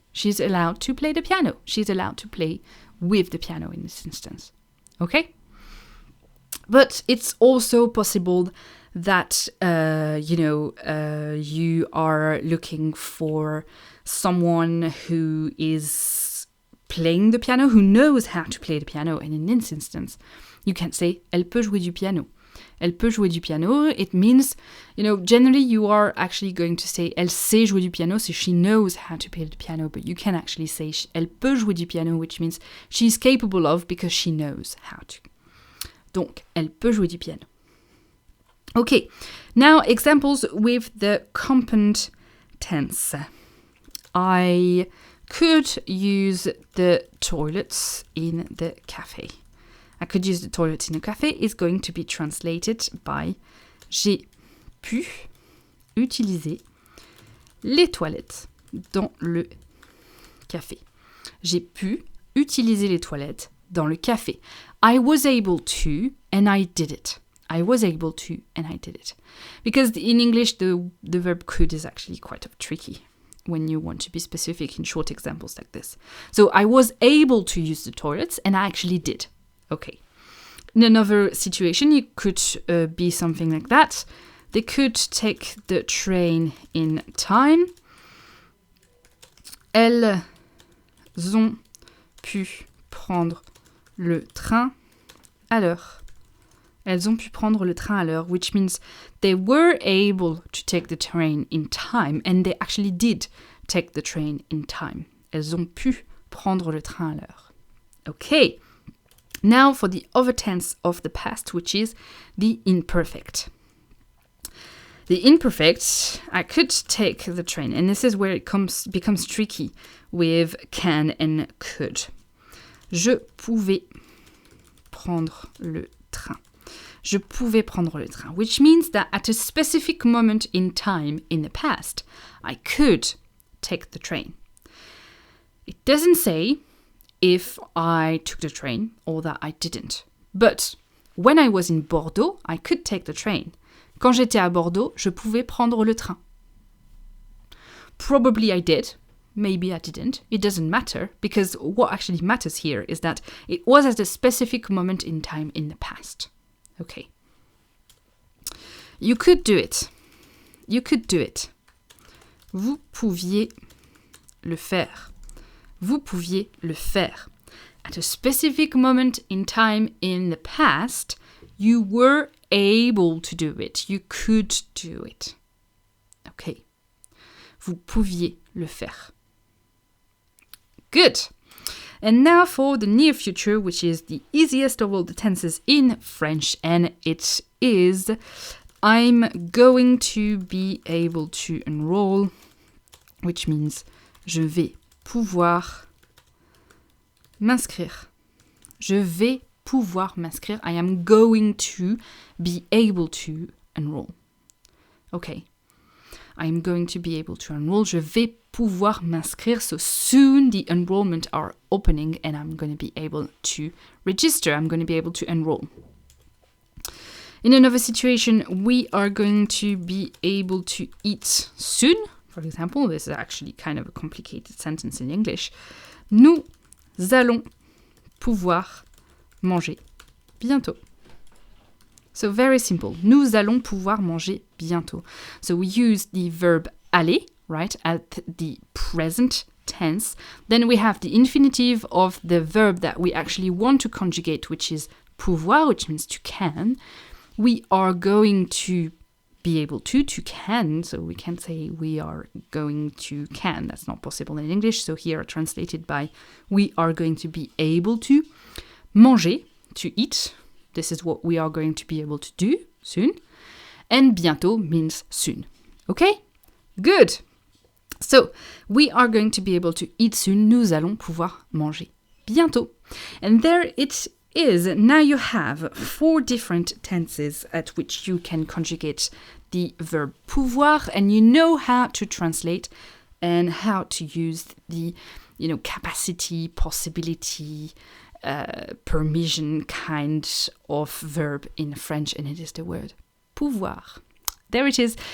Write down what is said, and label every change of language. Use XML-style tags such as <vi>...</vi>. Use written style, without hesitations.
<en>She's allowed to play the piano. She's allowed to play with the piano in this instance. Okay? But it's also possible that, you are looking for someone who is playing the piano, who knows how to play the piano. And in this instance, you can say,</en> <fr>elle peut jouer du piano. Elle peut jouer du piano.</fr> <en>It means, generally you are actually going to say,</en> <fr>elle sait jouer du piano,</fr> <en>so she knows how to play the piano. But you can actually say,</en> <fr>elle peut jouer du piano,</fr> <en>which means she's capable of because she knows how to.</en> <fr>Donc, elle peut jouer du piano.</fr> <en>Okay, now examples with the compound tense. I could use the toilets in the cafe. I could use the toilets in the cafe is going to be translated by</en> <fr>j'ai pu utiliser les toilettes dans le café. J'ai pu utiliser les toilettes dans le café.</fr> <en>I was able to and I did it. I was able to and I did it. Because in English, the verb could is actually quite tricky when you want to be specific in short examples like this. So I was able to use the toilets and I actually did. Okay. In another situation, it could be something like that. They could take the train in time.</en> <fr>Elles ont pu prendre le train à l'heure. Elles ont pu prendre le train à l'heure,</fr> <en>which means they were able to take the train in time, and they actually did take the train in time.</en> <fr>Elles ont pu prendre le train à l'heure.</fr> <en>Okay. Now for the other tense of the past, which is the imperfect. The imperfect, I could take the train, and this is where it becomes tricky with can and could.</en> <fr>Je pouvais prendre le train. Je pouvais prendre le train,</fr> <en>which means that at a specific moment in time in the past, I could take the train. It doesn't say if I took the train or that I didn't. But when I was in Bordeaux, I could take the train.</en> <fr>Quand j'étais à Bordeaux, je pouvais prendre le train.</fr> <en>Probably I did. Maybe I didn't. It doesn't matter, because what actually matters here is that it was at a specific moment in time in the past. Okay. You could do it. You could do it.</en> <fr>Vous pouviez le faire. Vous pouviez le faire.</fr> <en>At a specific moment in time in the past, you were able to do it. You could do it. Okay.</en> <fr>Vous pouviez le faire.</fr> <en>Good. And now for the near future, which is the easiest of all the tenses in French, and it is I'm going to be able to enroll, which means</en> <fr>je vais pouvoir m'inscrire. Je vais pouvoir m'inscrire.</fr> <en>I am going to be able to enroll. Okay. I am going to be able to enroll.</en> <fr>Je vais pouvoir m'inscrire.</fr> <en>So soon the enrollment are opening and I'm going to be able to register. I'm going to be able to enroll. In another situation, we are going to be able to eat soon. For example, this is actually kind of a complicated sentence in English.</en> <fr>Nous allons pouvoir manger bientôt.</fr> <en>So very simple.</en> <fr>Nous allons pouvoir manger bientôt.</fr> <en>So we use the verb aller, right, at the present tense. Then we have the infinitive of the verb that we actually want to conjugate, which is pouvoir, which means to can. We are going to be able to can. So we can say we are going to can. That's not possible in English. So here translated by we are going to be able to. Manger, to eat. This is what we are going to be able to do soon. And bientôt means soon. Okay? Good. So, we are going to be able to eat soon.</en> <fr>Nous allons pouvoir manger bientôt.</fr> <en>And there it is. Now you have 4 different tenses at which you can conjugate the verb pouvoir, and you know how to translate and how to use the, capacity, possibility, permission kind of verb in French, and it is the word pouvoir. there it is.</en>